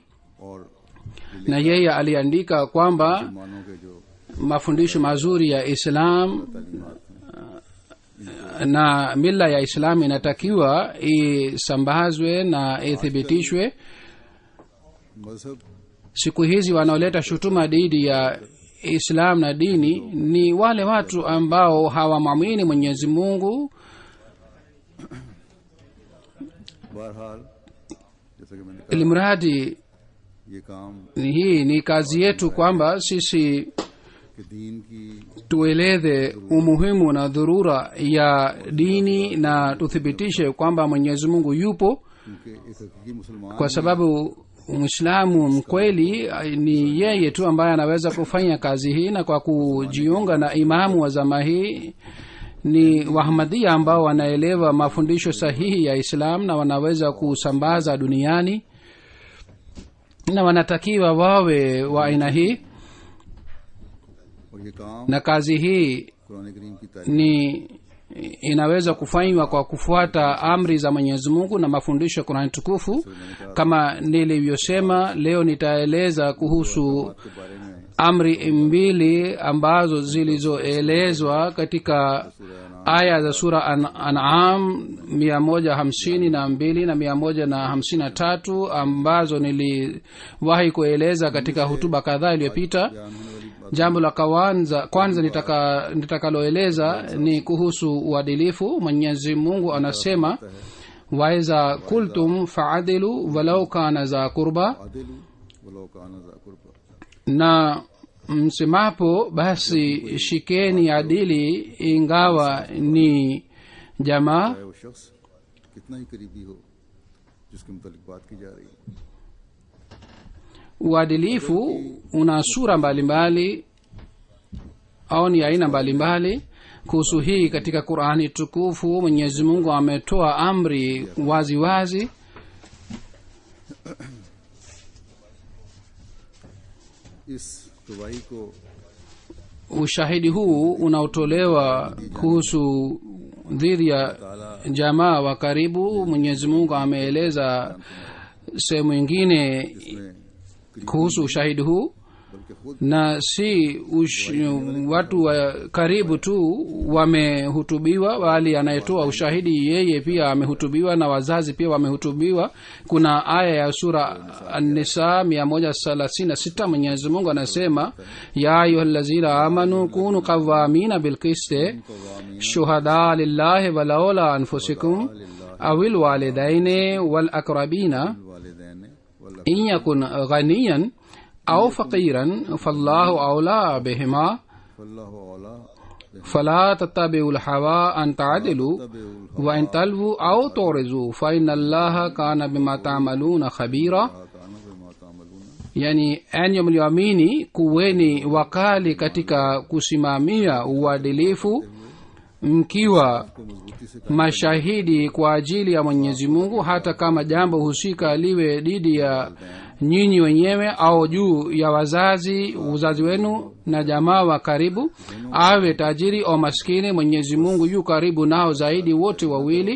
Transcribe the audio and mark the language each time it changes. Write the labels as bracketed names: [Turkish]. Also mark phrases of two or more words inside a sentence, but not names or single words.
[Swahili] Na yeye aliandika kwamba mafundisho mazuri ya Islam na mila ya Islam inatakiwa isambazwe na ithibitishwe. [Urdu] मजहब [Swahili] Siku hizi wanaoleta shutuma dhidi ya Islam na dini ni wale watu ambao hawamwamini Mwenyezi Mungu. [Urdu] بہرحال جیسا کہ میں نے کہا [Swahili] Ilimradi [Urdu] یہ کام [Swahili] hii ni kazi yetu kwamba sisi [Urdu] کہ دین کی [Swahili] tueleze umuhimu na dhurura ya dini na tuthibitishe kwamba Mwenyezi Mungu yupo, [Urdu] کیونکہ ایک حقیقی مسلمان [Swahili] kwa sababu Muislamu mkweli ni yeye tu ambaye anaweza kufanya kazi hii. Na kwa kujiunga na imamu wa zama hii ni Wahmadhia ambao wanaelewa mafundisho sahihi ya Islam na wanaweza kusambaza duniani, na wanatakiwa wawe wa aina hii. [Urdu] اور یہ کام [Swahili] Na kazi hii [Urdu] قرآن کریم کی تعریف [Swahili] ni inaweza kufanywa kwa kufuata amri za Mwenyezi Mungu na mafundisho ya Qur'an tukufu. Kama nilivyosema, leo nitaeleza kuhusu [Urdu] کے بارے میں [Swahili] amri mbili ambazo zilizoelezwa katika aya za sura An'am 152 na 153 ambazo niliwahi kueleza katika hutuba kadhaa iliyopita. Jambo la kwanza nitakaloeleza ni kuhusu uadilifu. Mwenyezi Mungu anasema, [Arabic] وإذا قلتم فاعدلوا ولو كان ذا قربى, اعدلوا ولو كان ذا قربى, [Swahili] na msemapo basi shikeni adili ingawa ni jamaa. [Urdu] چاہے وہ شخص کتنا ہی قریبی ہو جس کے متعلق بات کی جا رہی ہے. [Swahili] Uadilifu una sura mbalimbali au ni aina mbalimbali. Kuhusu hii katika Qur'ani tukufu Mwenyezi Mungu ametoa amri wazi wazi. [Urdu] اس گواہی کو [Swahili] Ushahidi huu unaotolewa kuhusu dhidi ya jamaa wa karibu, Mwenyezi Mungu ameeleza sehemu nyingine [Urdu] इसमें [Swahili] kuhusu ushahidi huu, [Urdu] بلکہ خود [Swahili] na si watu wa karibu tu wamehutubiwa, bali anayetoa ushahidi yeye pia amehutubiwa na wazazi pia wamehutubiwa. Kuna aya ya sura An-Nisa 136 Mwenyezi Mungu anasema, [Arabic] يا أيها الذين آمنوا كونوا قوامين بالقسط شهداء لله ولو على أنفسكم أو الوالدين والأقربين والدين وال إن يكن غنيا أو فقيرا فالله أولى بهما فالله أولى فلا تتبعوا الهوى أن تعدلوا وإن تلووا أو تعرضوا فإن الله كان بما تعملون خبيرا. كان بما تعملون, [Swahili] Yani, enyi mlioamini, kuweni wakali katika kusimamia uadilifu, mkiwa [Urdu] کو مضبوطی سے [Swahili] mashahidi kwa ajili ya Mwenyezi Mungu, hata kama jambo husika liwe dhidi ya nyinyi wenyewe au juu ya uzazi wenu na jamaa wa karibu, awe tajiri au maskini, Mwenyezi Mungu yu karibu nao zaidi wote wawili.